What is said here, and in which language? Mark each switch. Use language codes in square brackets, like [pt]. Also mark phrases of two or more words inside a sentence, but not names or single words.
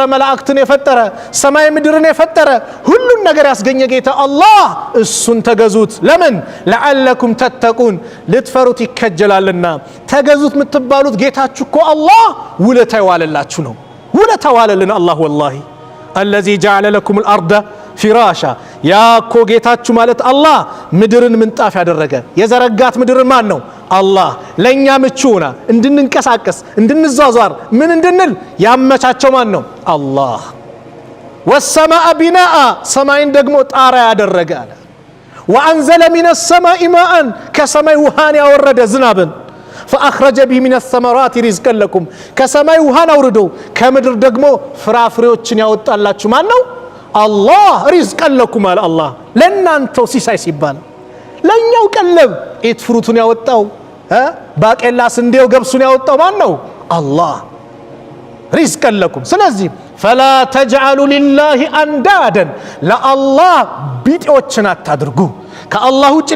[am] መላእክትን የፈጠረ ሰማይ ምድርን የፈጠረ ሁሉን ነገር ያስገኘ ጌታ አላህ እሱን ተገዙት። ለምን [ar] لعلكم تتقون [am] ልትፈሩት ይከጀላልና። ተገዙት የምትባሉት ጌታችሁ እኮ አላህ ውለታ ይዋለላችሁ ነው። ውለታ ዋለልን አላህ ወላሂ [ar] الذي جعل لكم الأرض فراشا [am] ያኮ ጌታችሁ ማለት አላህ ምድርን ምንጣፍ ያደረገ የዘረጋት ምድርን ማን ነው? አላህ። ለኛ ምቹና እንድንንቀሳቀስ እንድንዟዟር ምን እንድንል ያመቻቸው ማን ነው? አላህ። [ar] والسماء بناء [am] ሰማይን ደግሞ ጣራ ያደረገ አለ። [ar] وأنزل من السماء ماء [am] ከሰማይ ውሃን ያወረደ ዝናብን [ar] فأخرج به من الثمرات رزقا لكم [am] ከሰማይ ውሃን አውርዶ ከምድር ደግሞ ፍራፍሬዎችን ያወጣላችሁ ማን ነው? አላህ። [ar] رزقا لكم [am] አለ አላህ ለናንተው ሲሳይ ሲባል ለኛው ቀለብ ኢት ፍሩቱን ያወጣው ባቄላ ስንዴው ገብሱን ያወጣው ማን ነው? አላህ። [ar] رزقا لكم። [am] ስለዚህ [ar] فلا تجعلوا لله أندادا [am] ለአላህ ቢጤዎችን አታድርጉ። ከአላህ ውጭ